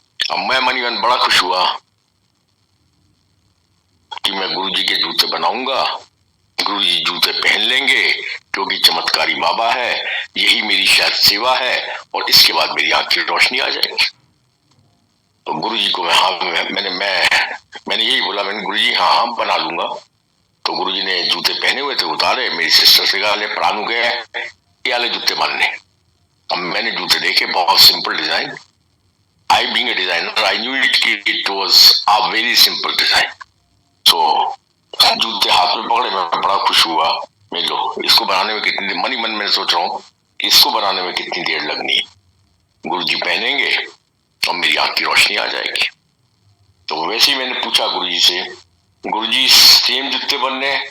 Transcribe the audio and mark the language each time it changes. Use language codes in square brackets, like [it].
[hi] अब मैं मनी मन बड़ा खुश हुआ कि मैं गुरुजी के जूते बनाऊंगा, गुरुजी जूते पहन लेंगे, क्योंकि चमत्कारी बाबा है, यही मेरी शायद सेवा है और इसके बाद मेरी आंख की रोशनी आ जाएगी। तो गुरुजी को मैंने यही बोला, मैंने गुरुजी हाँ बना लूंगा। तो गुरुजी ने जूते पहने हुए थे, उतारे, मेरी सिस्टर से कहा, ले प्राणु गए ये वाले जूते बनने। अब मैंने जूते देखे, बहुत simple design. [en] I being a designer, I knew it was a very simple design. [hi] So जूते हाथ में पकड़े, मैं बड़ा खुश हुआ। मैं लो, इसको बनाने में कितनी देर, मन ही मन में सोच रहा हूँ इसको बनाने में कितनी देर लगनी है, गुरुजी पहनेंगे और मेरी आंख की रोशनी आ जाएगी। तो वैसे ही मैंने पूछा गुरुजी से, गुरुजी सेम जूते बनने?